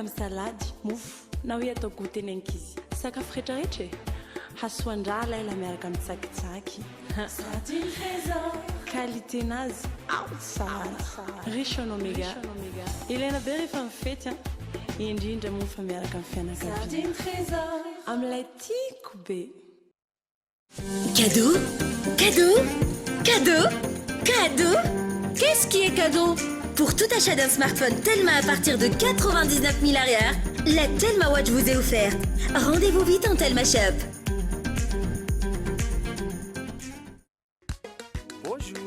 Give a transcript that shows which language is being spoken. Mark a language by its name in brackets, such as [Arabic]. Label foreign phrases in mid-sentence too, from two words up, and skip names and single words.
[Malagasy] amin'ny salady mofo na hoe atao goûter ny ankizy sakafo rehetrarehetra hasoandrala ela miaraka amin'ny tsakitsaky qualiténazy tsara [French] riche en oméga [Malagasy] ilaina be rehefa mifety indrindra moa fa miaraka amin'ny fianakaviana amin'ilay tiako be. [French] Cadeau, cadeau, cadeau, cadeau. Qu'est-ce qui est cadeau? Pour tout achat d'un smartphone Telma à partir de 99 000 arrières, la Telma Watch vous est offerte. Rendez-vous vite en Telma Shop. Bonjour.